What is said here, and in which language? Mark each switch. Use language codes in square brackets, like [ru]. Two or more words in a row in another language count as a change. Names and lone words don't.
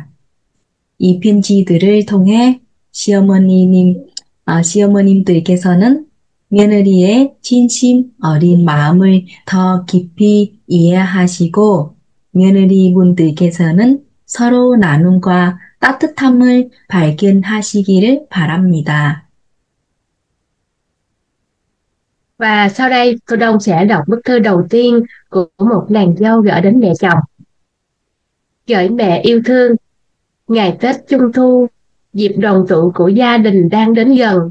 [ko] 이 편지들을 통해 시어머님들께서는 며느리의 진심 어린 마음을 더 깊이 이해하시고, 며느리분들께서는 서로 나눔과 따뜻함을 발견하시기를 바랍니다. [vi] Và sau đây, cô Đông sẽ đọc bức thư đầu tiên của một nàng dâu gửi đến mẹ chồng. Gửi mẹ yêu thương, ngày Tết Trung Thu, dịp đoàn tụ của gia đình đang đến gần.